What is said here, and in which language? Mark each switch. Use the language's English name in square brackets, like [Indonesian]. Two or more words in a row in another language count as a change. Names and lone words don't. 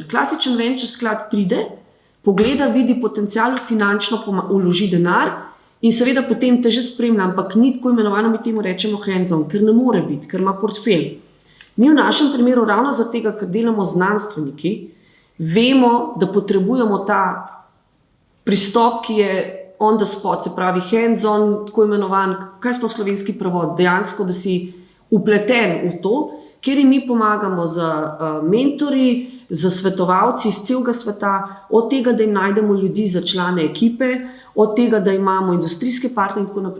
[Slovenian] Klasičen venture sklad pride, pogleda, vidi potencial, finančno vloži denar in seveda potem te že spremlja, ampak ni tako imenovano, mi temu rečemo hands-on, ker ne more biti, ker ima portfelj. Mi v našem primeru ravno zaradi tega, ker delamo z znanstveniki, vemo, da potrebujemo ta pristop, ki je [English] on the spot, [Slovenian] se pravi hands-on, tako imenovan, kaj sploh slovenski prevod, dejansko, da si upleten v to, kjer mi pomagamo z mentorji, z svetovalci iz celega sveta, od tega, da jim najdemo ljudi za člane ekipe, od tega, da imamo industrijske partnerje in tako naprej.